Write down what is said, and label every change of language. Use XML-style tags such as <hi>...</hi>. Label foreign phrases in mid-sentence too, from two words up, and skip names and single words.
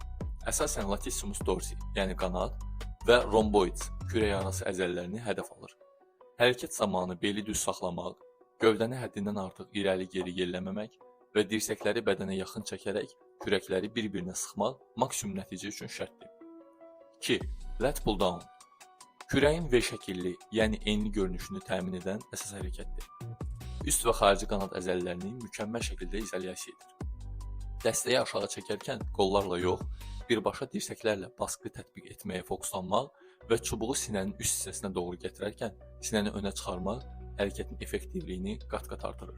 <az>Əsasən</az> <la>latissimus dorsi,</la> <az>yəni qanad və rhomboids, kürək arası əzələlərini hədəf alır. Hərəkət zamanı beli düz saxlamaq, gövdəni həddindən artıq irəli-geri yelləməmək və dirsəkləri bədənə yaxın çəkərək kürəkləri bir-birinə sıxmaq maksimum nəticə üçün şərtdir. 2.</az> <en>Lat pull down.</en> <az>Kürəyin V şəkilli, yəni enli görünüşünü təmin edən əsas hərəkətdir. Üst və xarici qanad əzələlərini mükəmməl şəkildə izolyasiya edir. Dəstəyi aşağı çəkərkən qollarla yox, birbaşa dirsəklərlə baskı tətbiq etməyə fokuslanmaq və çubuğu sinənin üst hissəsinə doğru gətirərkən sinəni önə çıxarmaq hərəkətin effektivliyini qat-qat artırır.</az>